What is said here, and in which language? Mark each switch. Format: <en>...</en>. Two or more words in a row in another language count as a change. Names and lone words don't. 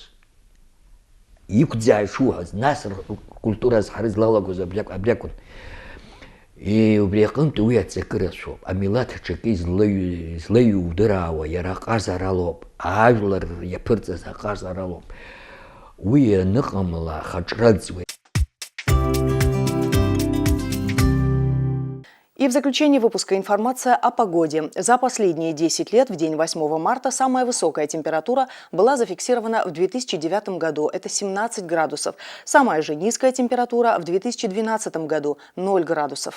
<ab>Иқәӡаа ишуҳәаз, нас ркультура азҳара излалагоз абри акәын. Убри аҟынтә уи аҵакырацәоуп. Амилаҭ аҿакы излаиудыраауа иара аҟазаралоуп. Ажәлар иаԥырҵаз аҟазаралоуп. Уи аныҟамла ахаҿраӡуеит.</ab> <ru>И в заключение выпуска информация о погоде. За последние 10 лет в день 8 марта самая высокая температура была зафиксирована в 2009 году. Это 17 градусов. Самая же низкая температура в 2012 году – 0 градусов.</ru>